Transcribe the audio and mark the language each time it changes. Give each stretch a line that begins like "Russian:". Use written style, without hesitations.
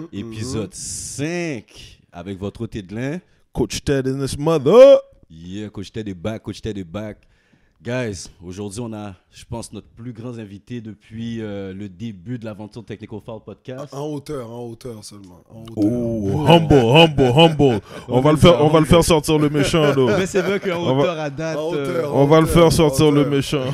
French: Épisode 5 avec votre hôte Edlin.
English: Coach Ted in this mother.
French: Yeah, Coach Ted est back, Coach Ted est back. Guys, aujourd'hui, on a, je pense, notre plus grand invité depuis le début de l'aventure Technical Foul Podcast. En hauteur seulement. En hauteur. Oh, humble. On va le faire sortir le méchant, là. Mais c'est vrai qu'en hauteur à date... En hauteur. On va le faire sortir le méchant.